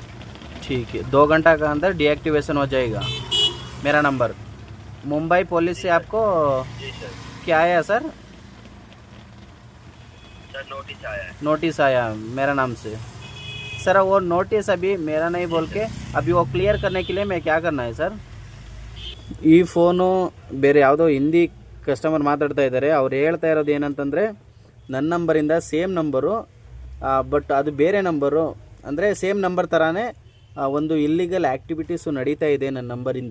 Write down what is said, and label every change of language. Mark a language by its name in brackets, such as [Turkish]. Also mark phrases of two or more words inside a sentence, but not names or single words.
[Hindi] ठीक है, 2 घंटा के अंदर डीएक्टिवेशन हो जाएगा मेरा नंबर। मुंबई पुलिस जी से सर। आपको जी सर। क्या आया सर? सर नोटिस आया है। नोटिस आया मेरा नाम से। सर वो नोटिस अभी मेरा नहीं जी बोल के, सर। अभी वो क्लियर करने के लिए मैं क्या करना है ಸರ್? [Kannada] ಈ ಫೋನು ಬೇರೆ ಯಾವುದೋ ಹಿಂದಿ ಕಸ್ಟಮರ್ ಮಾತಾಡ್ತಾ ಇದ್ದಾರೆ. ಅವ್ರು ಹೇಳ್ತಾ ಇರೋದು ಏನಂತಂದರೆ ನನ್ನ ನಂಬರಿಂದ [English] same number, [Kannada] ಬಟ್ ಅದು ಬೇರೆ ನಂಬರು. ಅಂದರೆ [English] same number [Kannada] ಥರನೇ ಒಂದು [English] illegal activities [Kannada] ನಡೀತಾ ಇದೆ ನನ್ನ ನಂಬರಿಂದ.